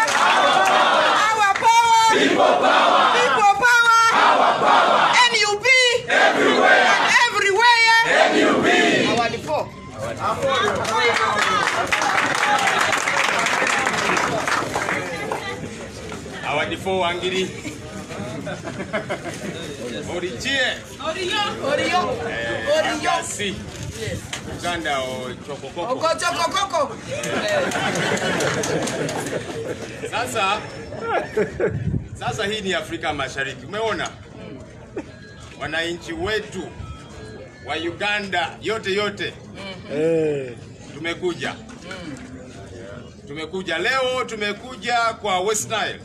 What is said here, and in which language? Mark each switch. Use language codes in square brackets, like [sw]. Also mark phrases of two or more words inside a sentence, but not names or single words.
[en] Our power! People power! People power! Our power! NUP! Everywhere! And everywhere! NUP! Our default. Our default Angiri. Oriyo. Si. Uganda o chokokoko. Chokokoko. [sw] Sasa hii ni Afrika Mashariki. Umeona? Wananchi wetu wa Uganda yote. Tumekuja. Tumekuja leo, tumekuja kwa West Nile.